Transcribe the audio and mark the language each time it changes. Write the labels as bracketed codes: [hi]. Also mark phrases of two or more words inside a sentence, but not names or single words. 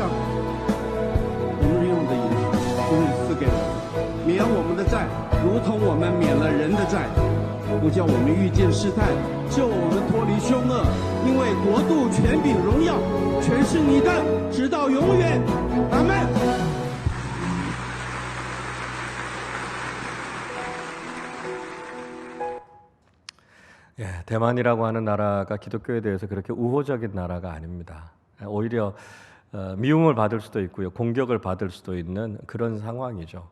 [zh] 我们日用的饮食，求你赐给我们，免我们的债，如同我们免了人的债，不叫我们遇见试探，救我们脱离凶恶。因为国度、权柄、荣耀，全是你的，直到永远。阿们。 [ko] 대만이라고 하는 나라가 기독교에 대해서 그렇게 우호적인 나라가 아닙니다. 오히려 미움을 받을 수도 있고요, 공격을 받을 수도 있는 그런 상황이죠.